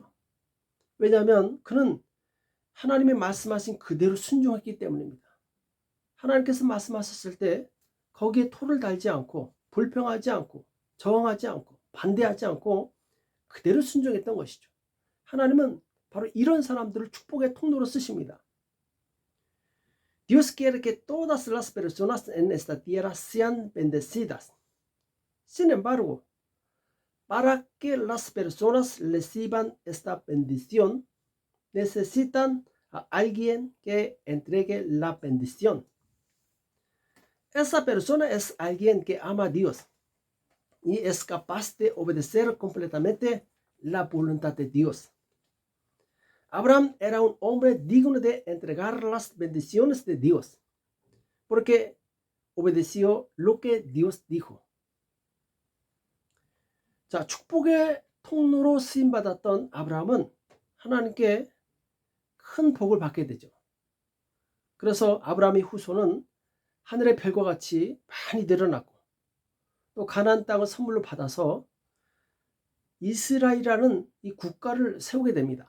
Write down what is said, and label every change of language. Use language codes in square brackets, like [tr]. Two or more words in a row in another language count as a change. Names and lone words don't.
[ko] 왜냐하면 그는 하나님이 말씀하신 그대로 순종했기 때문입니다. 하나님께서 말씀하셨을 때 거기에 토를 달지 않고 불평하지 않고 저항하지 않고 반대하지 않고 그대로 순종했던 것이죠. 하나님은 바로 이런 사람들을 축복의 통로로 쓰십니다. [es] Dios quiere que todas las personas en esta tierra sean bendecidas. Sin embargo, para que las personas reciban esta bendición, necesitan a alguien que entregue la bendición. Esa persona es alguien que ama a Dios y es capaz de obedecer completamente la voluntad de Dios. Abraham era un hombre digno de entregar las bendiciones de Dios, porque obedeció lo que Dios dijo. [ko] 자, 축복의 통로로 쓰임받았던 아브라함은 하나님께 큰 복을 받게 되죠. 그래서 아브라함의 후손은 하늘의 별과 같이 많이 늘어났고 또 가나안 땅을 선물로 받아서 이스라엘이라는 이 국가를 세우게 됩니다.